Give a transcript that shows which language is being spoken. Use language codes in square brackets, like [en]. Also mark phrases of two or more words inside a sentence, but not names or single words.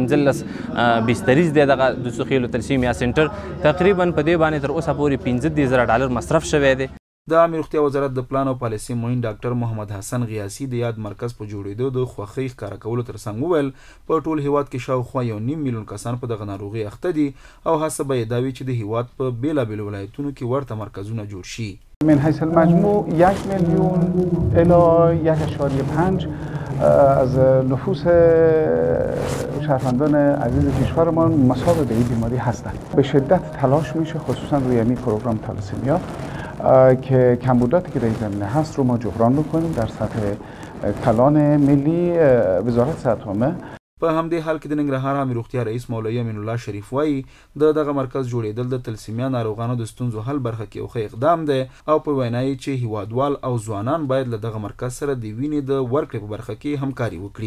[ps] 15 بستریز دی دغه دوستخیلو تلسیمیا سنټر تقریبا په دې باندې تر اوسه پورې 15,000 ډالر مصرف شوی دی. د عامه روغتیا وزارت د پلان او پالیسي معین ډاکټر محمد حسن غیاسي د یاد مرکز په جوړېدو د خوښۍ ښکاره کولو ترڅنګ وویل په ټول هیواد کې شاوخوا 1.5 میلیون کسان په دغه ناروغۍ اخته دي او هڅه به یې دا وي چې د هیواد په بېلابېلو ولایتونو کې ورته مرکزونه جوړ شي. [fa] من حیث المجموع 1 میلیون الی 1.5 از نفوس شهروندان عزیز کشورمان مصاب به این بیماری هستند. به شدت تلاش میشه خصوصا روی این پروگرام تالاسمیا که کمبوداتی که در این زمینه هست رو ما جبران بکنیم در سطح کلان ملی وزارت صحت عامه. [ps] په همدې حال کې د ننګرهار عامه روغتیا رئیس مولوي امین الله شریف وایي دغه مرکز جوړېدل د تلسیمیا ناروغانو د ستونزو حل برخه کې یو ښه اقدام دی او په وینا یې چې هیوادوال او ځوانان باید له دغه مرکز سره د وینې د ورکړې په برخه کې همکاري وکړي.